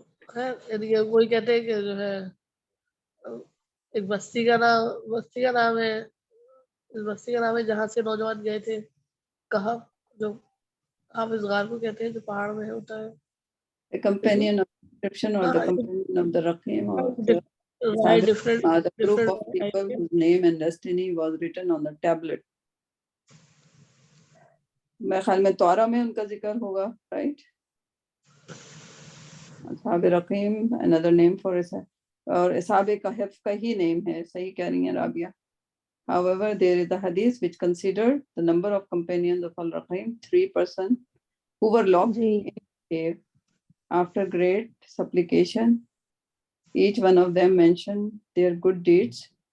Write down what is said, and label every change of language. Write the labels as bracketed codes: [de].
[hi] खैर कोई कहते हैं कि जो है एक बस्ती का नाम है, इस बस्ती का नाम है जहाँ से नौजवान गए थे. कहा जो आप इस गार को कहते हैं जो पहाड़ में होता है. [en] the companion of inscription or the companion of the Raqim or the different group of people whose name and destiny was written on the tablet. [hi] मेरे ख्याल में तौरा में उनका जिक्र होगा, [en] right? [hi] असहाब रकीम [en] another name for Isa, [hi] और असहाब कहफ का ही name है. सही कह रही हैं Rabia. [en] However, there is a hadith which considered the number of companions of Al-Raqim, 3 persons who were locked in a cave. After great supplication, each one of them mentioned their good deeds.